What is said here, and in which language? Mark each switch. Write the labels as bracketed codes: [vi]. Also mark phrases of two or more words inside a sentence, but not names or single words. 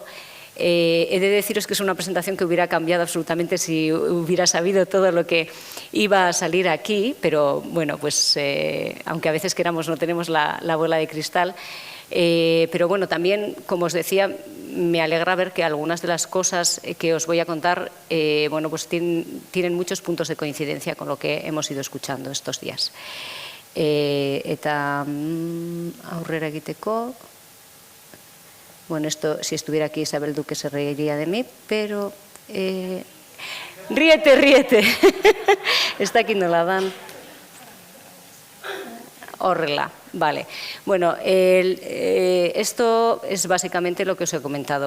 [es] He de deciros que es una presentación que hubiera cambiado absolutamente si hubiera sabido todo lo que iba a salir aquí, pero aunque a veces queramos no tenemos la bola de cristal, pero también, como os decía, me alegra ver que algunas de las cosas que os voy a contar tienen muchos puntos de coincidencia con lo que hemos ido escuchando estos días. [eu] Eta aurrera egiteko, [es] esto, si estuviera aquí Isabel Duque se reiría de mí, pero ríete. Está aquí no la dan. [eu] Horrela, vale. [es] Bueno, esto es básicamente lo que os he comentado.